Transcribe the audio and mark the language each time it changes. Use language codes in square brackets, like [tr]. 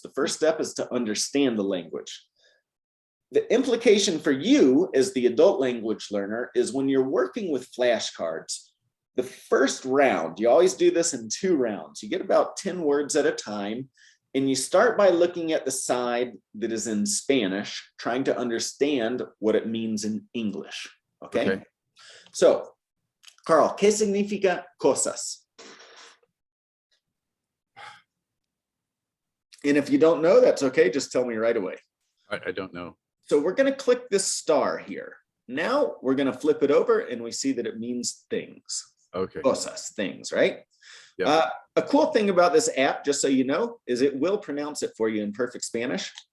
[en] The first step is to understand the language. The implication for you as the adult language learner is when you're working with flashcards, the first round, you always do this in 2 rounds. You get about 10 words at a time. And you start by looking at the side that is in Spanish, trying to understand what it means in English, okay? [es] So, Karl, ¿qué significa cosas? [en] And if you don't know, that's okay, just tell me right away. I don't know. So we're gonna click this star here. Now we're gonna flip it over and we see that it means things. Okay. Cosas, things, right? Yep. A cool thing about this app, just so you know, is it will pronounce it for you in perfect Spanish.